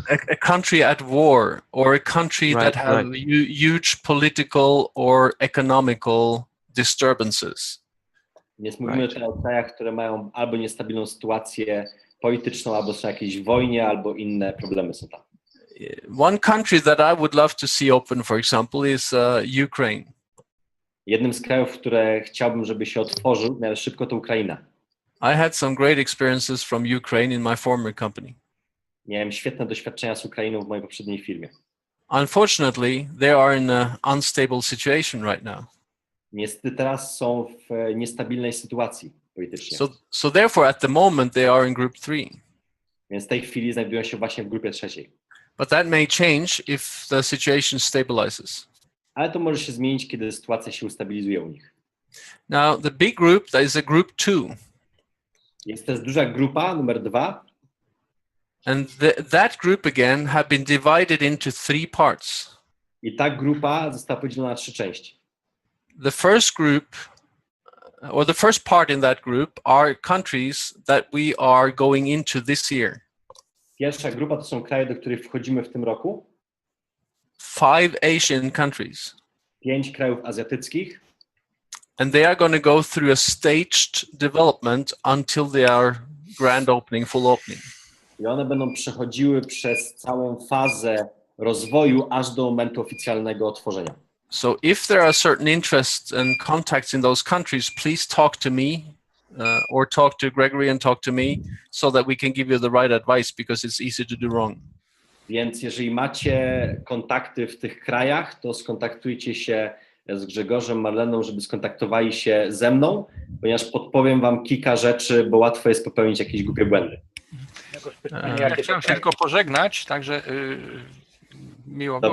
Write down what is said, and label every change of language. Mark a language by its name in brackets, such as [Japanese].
[English] A country at war, or a country that have huge political or economical disturbances. [Polish] Więc mówimy tutaj o krajach, które mają albo niestabilną sytuację polityczną, albo są jakieś wojnie, albo inne problemy są tam. [English] One country that I would love to see open, for example, is Ukraine. [Polish] Jednym z krajów, które chciałbym, żeby się otworzył w miarę szybko, to Ukraina. [English] I had some great experiences from Ukraine in my former company. [Polish] Miałem świetne doświadczenia z Ukrainą w mojej poprzedniej firmie. [English] Unfortunately, they are in an unstable situation right now. [Polish] Niestety teraz są w niestabilnej sytuacji politycznej. [English] So therefore, at the moment, they are in group 3. [Polish] Więc w tej chwili znajdują się właśnie w grupie 3. [English] But that may change if the situation stabilizes. [Polish] Ale to może się zmienić, kiedy sytuacja się ustabilizuje u nich. [English] Now, the big group, that is a group 2. [Polish] Jest też duża grupa, numer 2. [English] And that group again have been divided into 3 parts. [Polish] I ta grupa została podzielona na 3 części. [English] The first group, or the first part in that group, are countries that we are going into this year. [Polish] Pierwsza grupa to są kraje, do których wchodzimy w tym roku. [English] 5 Asian countries. [Polish] 5 krajów azjatyckich. [English] And they are going to go through a staged development until they are grand opening, full opening. [Polish] I one będą przechodziły przez całą fazę rozwoju aż do momentu oficjalnego otworzenia. [English] So if there are certain interests and contacts in those countries, please talk to me or talk to Gregory and talk to me so that we can give you the right advice, because it's easy to do wrong. [Polish] Więc jeżeli macie kontakty w tych krajach, to skontaktujcie się z Grzegorzem, Marleną, żeby skontaktowali się ze mną, ponieważ podpowiem wam kilka rzeczy, bo łatwo jest popełnić jakieś głupie błędy. Ja chciałem się tylko pożegnać, także miło było.